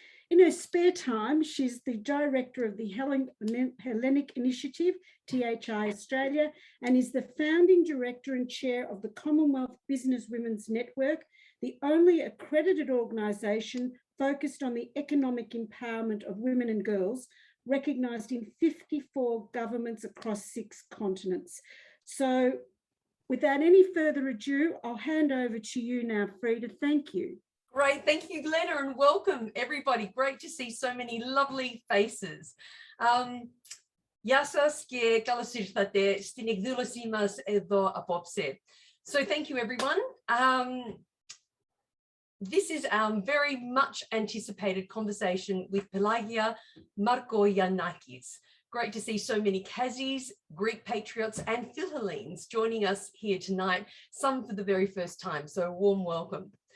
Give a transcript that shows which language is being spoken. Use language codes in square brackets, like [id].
[en] In her spare time, she's the director of the Hellenic Initiative, THI Australia, and is the founding director and chair of the Commonwealth Business Women's Network, the only accredited organisation focused on the economic empowerment of women and girls, recognised in 54 governments across 6 continents. So without any further ado, I'll hand over to you now, Frida. Thank you. Great, thank you, Lena, and welcome everybody. Great to see so many lovely faces. [el] Γεια σας και καλώς ήρθατε στην εκδήλωσή μας εδώ απόψε. [en] So thank you, everyone. This is our very much anticipated conversation with Pelagia Markogiannakis. Great to see so many Kazzies, Greek patriots and Philhellenes joining us here tonight, some for the very first time, so a warm welcome.